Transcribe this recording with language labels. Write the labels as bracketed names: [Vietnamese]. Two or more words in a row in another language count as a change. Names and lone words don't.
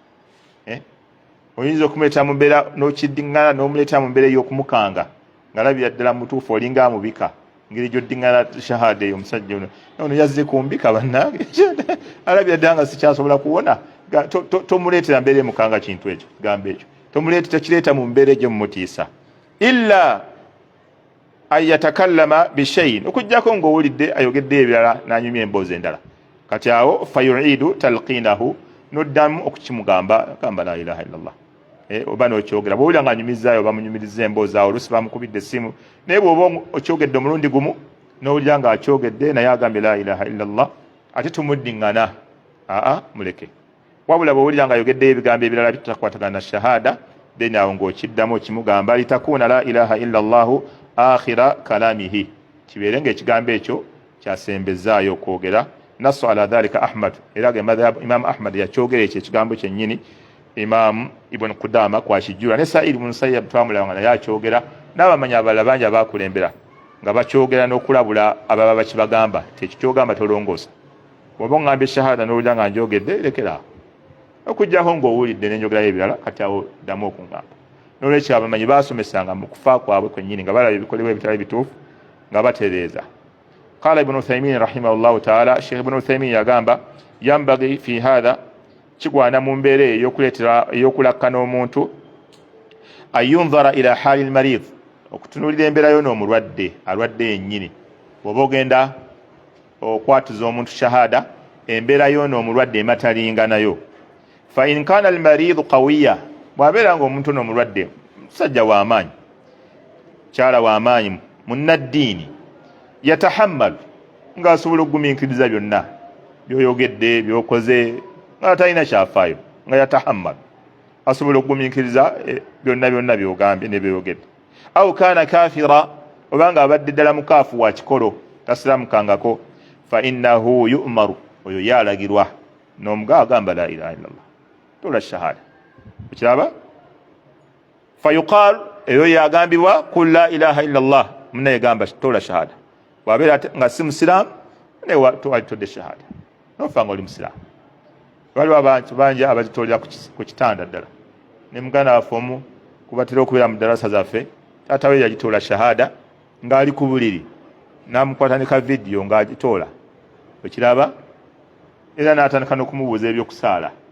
[Ganda] oyinza okumuleeta mu mbeera n'okiddiŋŋana n'omuleeta mu mbeera ey'okumukanga ng'alabira ddala mutuufu olinga amubika ngeri gy'oddiŋŋana shahada eyo omusajja ono yazze kumbika bannange alabira ddala nga sikyasobola kuwona tomuleetera mbeera emukanga kintu ekyo kigambo ekyo tokireeta mu mbeera egyo mumutiisa illa [Arabic] an yatakallama bishayin [Ganda] okuggyako ng'owulidde ayogedde ebirala n'anyumya emboozi endala kati awo [Arabic] fayuidu talqinahu [Ganda] noddamu okukimugamba gamba [Arabic] la ilaha illallah [Ganda] oba n'okyogera bw'owulira ng'anyumizaayo oba munyumiriza emboozi awo oluusi bamukubidde essimu naye bw'oba okyogedde omulundi gumu n'owulira ng'akyogedde naye agambye [Arabic] la ilaha illallah [Ganda] ate tumuddiŋŋana muleke wabula bw'owulira ng'ayogeddeyo ebigambo ebirala bitakwatagana na shahada then awo ng'okiddamu okimugamba [Arabic] litakuuna la ilaha illallahu akhira kalamihi [Ganda] kibeere ng'ekigambo ekyo kyasembezaayo okwogera [Arabic] nasu ala dhalika ahmad [Ganda] era ge madhhab imam ahmad yakyogera ekyo ekigambo kyennyini imam ibn qudama kwakijjula ne sa'id ibn musayyab twamulaba naye akyogera n'abamanyi abalala bangi abaakulembera nga bakyogera n'okulabula ababa bakibagamba tekyo kyogamba tolongoosa bw'oba oŋŋambye shahada n'owulira nga njogedde lekeraawo okuggyako ng'owulidde n'enjogerayo ebirala kati awo ddamu okuŋŋamba n'olwekyo abamanyi baasomesanga mu kufa kwabwe kwennyini nga balaba ebikolebwa ebitali bituufu nga batereeza [Arabic] qala ibn uthaymin rahimahullahu taala [Ganda] sheikh ibn uthaymin yagamba [Arabic] yambagi fi hatha [Ganda] kigwana mu mbeera ey'okulakkana omuntu [Arabic] ayunzara ila hali lmarid [Ganda] okutunuulira embeera yo n'omulwadde alwadde yennyini bw'oba ogenda okwatuza omuntu shahada embeera yo n'omulwadde ematalinga nayo [Arabic] fa in kana almaridu qawiya [Ganda] bw'abeera ng'omuntu n'omulwadde musajja w'amaanyi kyala w'amaanyi munnaddiini yatahammalu ng'asobola okugumiikiriza byonna by'oyogedde by'okoze nga talina kyafaayo nga yatahammalu asobola okugumiikiriza byonna by'ogambye ne by'oyogedde [Arabic] aw kaana kafira [Ganda] oba ng'abadde ddala mukaafu wa kikolo tasiramukangako [Arabic] fa innahu yu'maru [Ganda] oyo yalagirwa n'omugaa agamba [Arabic] la ilaha illallah [Ganda] tola shahada okiraba fayuqal eyo yagambibwa [Arabic] qul la ilaha illallah [Ganda] munaye gamba tola shahada bw'abeera nga si musiraamu naye todde shahada nofa nga oli musiraamu waliwo abantu bangi abazitolera ku kitanda ddala ne muganda waffe omu kubatera okubeera mu darasa zaffe taata we yagitoola shahada ng'ali ku buliri n'amukwata ne ka vidiyo ng'agitoola okiraba era n'atandika n'okumubuuza ebyokusaala